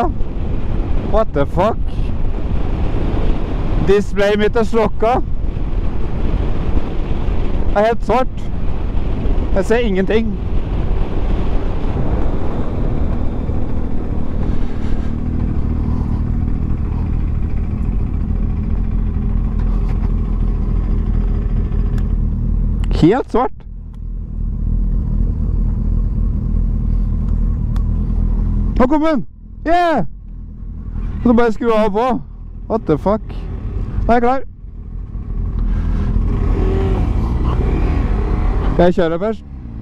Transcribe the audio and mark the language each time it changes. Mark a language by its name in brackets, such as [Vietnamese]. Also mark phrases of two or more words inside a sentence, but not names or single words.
[English] What the fuck? [Norwegian] Displayet mitt er slokka. Det er helt svart. Jeg ser ingenting. Helt svart. Nå kom den! Yeah! Så bare skru av på. [English] What the fuck? [Norwegian] Nå er jeg klar. Skal jeg kjøre først?